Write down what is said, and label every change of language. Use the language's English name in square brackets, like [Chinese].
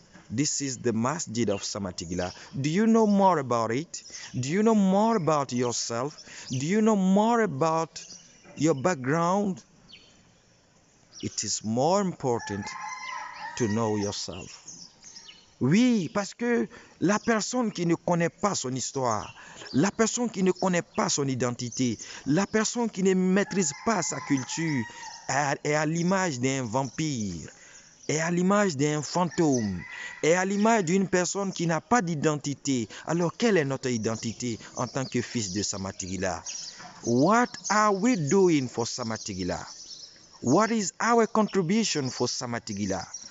[English] This is the Masjid of Samatigila. Do you know more about it? Do you know more about yourself? Do you know more about your background? It is more important to know yourself. [French] Oui, parce que la personne qui ne connaît pas son histoire, la personne qui ne connaît pas son identité, la personne qui ne maîtrise pas sa culture est à l'image d'un vampire, est à l'image d'un fantôme, est à l'image d'une personne qui n'a pas d'identité. Alors, quelle est notre identité en tant que fils de Samatigila? [English] What are we doing for Samatigila? What is our contribution for Samatigila?